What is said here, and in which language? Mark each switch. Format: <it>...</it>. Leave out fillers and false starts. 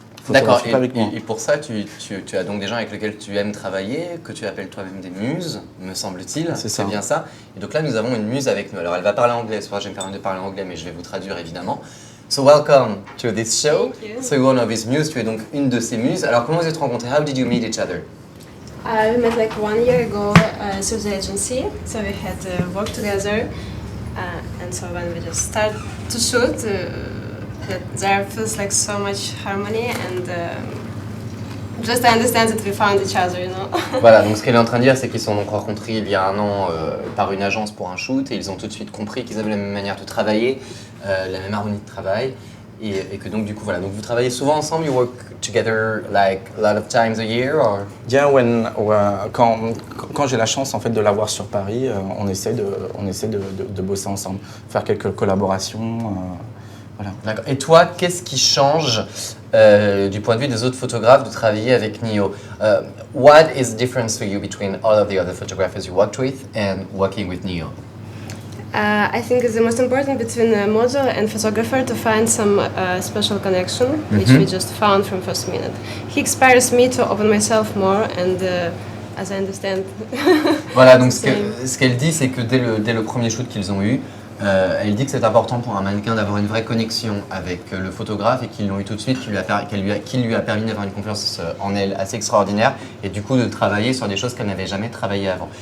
<fr>D'accord, et pour ça, tu as donc des gens avec lesquels tu aimes travailler, que tu appelles toi-même des muses, me semble-t-il. C'est bien ça. Et donc là, nous avons une muse avec nous. Alors, elle va parler anglais, soit je vais me permettre de parler anglais, mais je vais vous traduire évidemment.</fr> <en>So, welcome to this show. Thank you. So, you're one of his muses.</en> <fr>Tu es donc une de ces muses. Alors, comment vous êtes rencontrés?</fr> <en>How did you meet each other? We met like 1 year ago through the agency, so we had worked together, and so when we just started to shoot, that there feels like so much harmony, and just I understand that we found each other, you know.</en> <fr>Voilà, donc ce qu'elle est en train de dire, c'est qu'ils se sont donc rencontrés il y a 1 an par une agence pour un shoot, et ils ont tout de suite compris qu'ils avaient la même manière de travailler, la même harmonie de travail. Et que donc du coup voilà, donc vous travaillez souvent ensemble,</fr> <en>you work together like a lot of times a year or? Yeah,</en> <fr>quand j'ai la chance en fait de l'avoir sur Paris, on essaie de bosser ensemble, faire quelques collaborations, voilà. D'accord. Et toi, qu'est-ce qui change du point de vue des autres photographes de travailler avec Neo?</fr> <en>What is the difference for you between all of the other photographers you worked with and working with Neo? I think it's the most important between a model and photographer to find some special connection, which we just found from first minute. He inspires me to open myself more, and as I understand.</en> <fr>Voilà, donc ce qu'elle dit, c'est que dès le premier shoot qu'ils ont eu, elle dit que c'est important pour un mannequin d'avoir une vraie connexion avec le photographe et qu'ils l'ont eu tout de suite, qui lui a permis d'avoir une confiance en elle assez extraordinaire et du coup de travailler sur des choses qu'elle n'avait jamais travaillé avant.</fr>